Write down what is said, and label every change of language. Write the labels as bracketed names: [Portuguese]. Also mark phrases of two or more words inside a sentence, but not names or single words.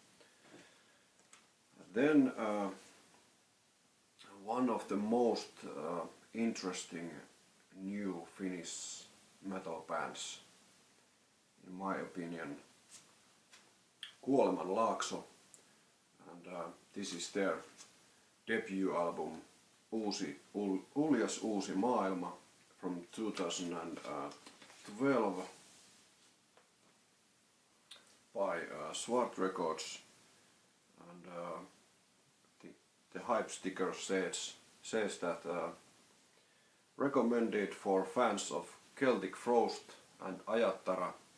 [English] Then one of the most interesting new Finnish metal bands, in my opinion, Qual Mellark, and this is their debut album Uljas uusi maailma from 2012 by Swart Records, and the hype sticker says that recommended for fans of Celtic Frost and Ajattara.